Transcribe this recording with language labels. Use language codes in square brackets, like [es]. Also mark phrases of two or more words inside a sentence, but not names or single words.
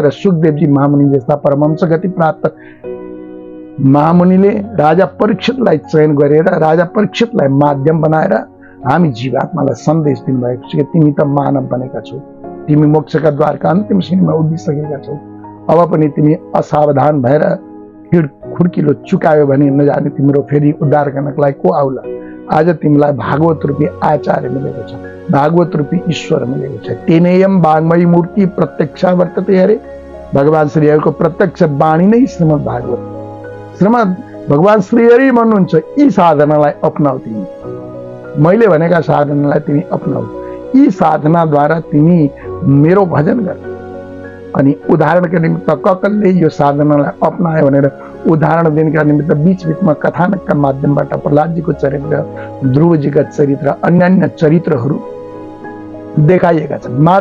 [ne] र सुखदेवजी महामुनि जस्ता परमहंस गति प्राप्त महामुनिले राजा परीक्षितलाई चयन गरेर, राजा परीक्षितलाई माध्यम बनाएर हामी जीवात्मालाई सन्देश दिनुभएको छ कि तिमी त मानव बनेका छौ, तिमी मोक्षका द्वारका अन्तिम सीमा उभिसकेका छौ। अब पनि तिमी असावधान भएर खुड्किलो चुकायो भने नजाने तिम्रो फेरि उद्धार गर्नको लागि को आउला। आज तिमीलाई भागवत रूपी आचार्य मिलेको छ, भागवत रूपी ईश्वर मिलेको छ। [sa] तेनेयम वाङ्मयी मूर्ति प्रत्यक्षा वर्तते अरे, [ne] भगवान श्रीहरिको प्रत्यक्ष वाणी नै श्रीमद् भागवत। श्रीमद् भगवान श्रीहरि भन्नुहुन्छ यी साधनालाई अपनाऊ, तिमी मैले भनेका साधनालाई तिमी अपनाऊ, यी साधनाद्वारा तिमी मेरो भजन गर। अनि उदाहरणका निमित्त ककलले यो साधनालाई अपनायो भनेर उदाहरण दिनका निमित्त बीच बीचमा कथानकका माध्यमबाट प्रहलादजीको चरित्र, ध्रुवजीका चरित्र, अन्यान्य चरित्रहरू देखाइएका छन्।